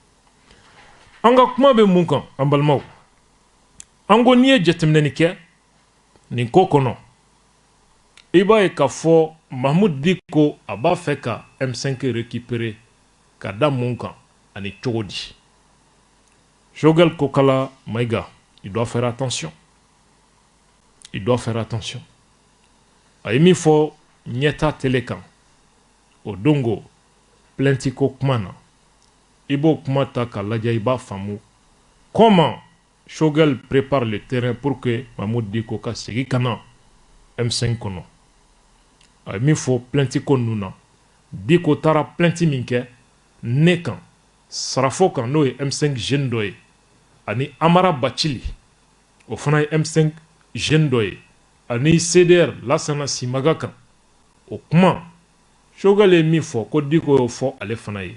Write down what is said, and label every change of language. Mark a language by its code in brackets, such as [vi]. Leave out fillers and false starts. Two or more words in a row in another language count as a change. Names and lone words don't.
[bm] An ka kuma bɛ mun kan an balimaw? An ko n'i ye jateminɛni kɛ nin ko kɔnɔ, i b'a ye k'a fɔ Mahmoud Diko a b'a fɛ ka M5 récupérer ka da mun kan ani cogo di? Choguel Kokala Maïga, [fr] il doit faire attention. Il doit faire attention. [bm] A ye min fɔ ɲɛta télé kan o dongo plainte ko kuma na i b'o kuma ta k'a lajɛ i b'a faamu [fr] comment Choguel prépare le terrain pour que [bm] Mahmoud Diko ka segin ka na M5 kɔnɔ. A ye min fɔ plainte ko ninnu na Diko taara plainte min kɛ ne kan Sarafo kan n'o ye M5 jeune dɔ ye ani Amara Bacili o fana ye M5 jeune dɔ ye ani CDR Lassana Simaga kan o kuma Choguel ye min fɔ ko Diko y'o fɔ ale fana ye.